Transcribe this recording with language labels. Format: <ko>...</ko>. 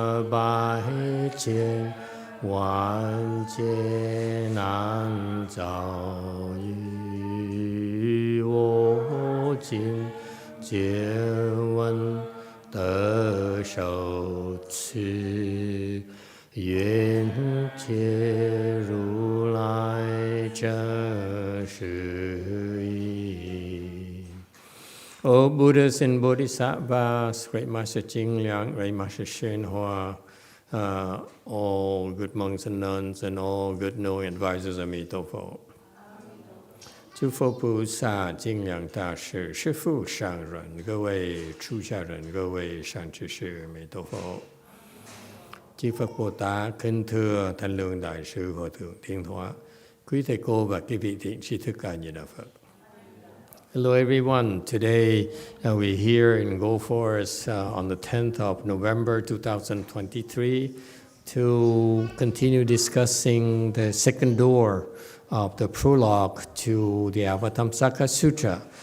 <zh>bai jian万劫难遭遇，我今见闻得受持，愿解如来真实义。</zh> <en>O Buddhas and Bodhisattvas, Great Master Jing Liang, Great Master YongHua, all good monks and nuns, and all good knowing advisors of Emitofuo.</en> <zh>诸佛菩萨、精良大士、师父上人、各位出家人、各位善知识、Emitofuo.</zh> <vi>Chư Phật Bồ Tát kính thưa Thanh Lương Đại sư Hòa thượng Thiên Thoá, quý thầy cô và quý vị thiện tri thức ca Di Đà Phật.</vi> <en>Hello everyone. Today we're here in Go Forest on the 10th of November 2023 to continue discussing the second door of the prologue to the Avatamsaka Sutra.</en>